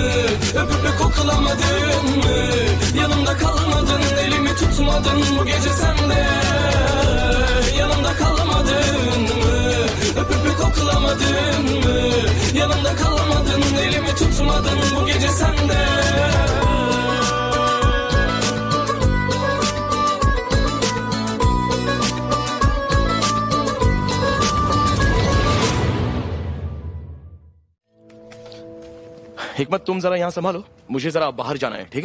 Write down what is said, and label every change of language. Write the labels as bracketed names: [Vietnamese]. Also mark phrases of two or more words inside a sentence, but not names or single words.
[Turkish] Öpüp koklamadın mı? Yanımda kalmadın, elimi tutmadın bu gece sen de. Yanımda kalmadın mı? Öpüp koklamadın mı? Yanımda kalmadın, elimi tutmadın bu gece sen de. [Hindi] हिकमत तुम जरा यहाँ संभालो, मुझे जरा बाहर जाना है, ठीक है?